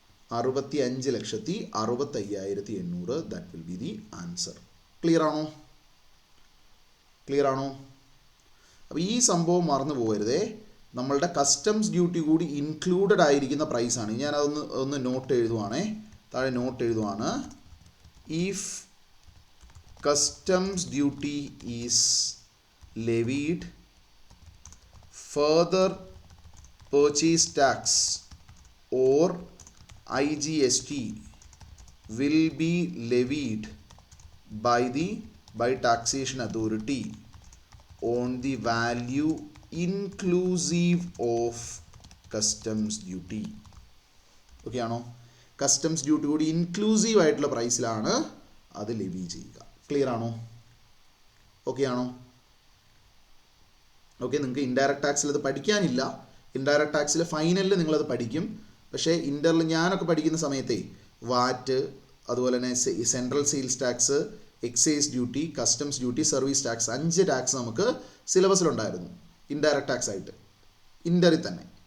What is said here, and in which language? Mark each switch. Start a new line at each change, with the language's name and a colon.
English: 65,65,800. That will be the answer.
Malayalam: Clear ആണോ? അപ്പോൾ ഈ സംഭവം മറന്നു പോകരുതേ, നമ്മളുടെ കസ്റ്റംസ് ഡ്യൂട്ടി കൂടി ഇൻക്ലൂഡഡ് ആയിരിക്കുന്ന പ്രൈസാണ്. ഞാനതൊന്ന് നോട്ട് എഴുതുവാണേ, താഴെ not എഴുതുവാണ്.
English: If customs duty is levied, further purchase tax or IGST will be levied by taxation authority on the value inclusive of customs duty.
Malayalam: Okay ആണോ? കസ്റ്റംസ് ഡ്യൂട്ടി കൂടി inclusive ആയിട്ടുള്ള പ്രൈസിലാണ് അത് levy ചെയ്യുക. Clear ആണോ? Okay ആണോ? Okay, നിങ്ങൾക്ക് indirect ടാക്സിൽ അത് പഠിക്കാനില്ല. Indirect ടാക്സിൽ ഫൈനലിൽ നിങ്ങളത് പഠിക്കും. പക്ഷേ ഇൻ്ററിൽ ഞാനൊക്കെ പഠിക്കുന്ന സമയത്തെ വാറ്റ്, അതുപോലെ തന്നെ central sales tax, excise duty, customs duty, service tax, 5 tax നമുക്ക് സിലബസിലുണ്ടായിരുന്നു ഇൻഡയറക്റ്റ് ടാക്സ് ആയിട്ട്, ഇൻ്ററിൽ തന്നെ.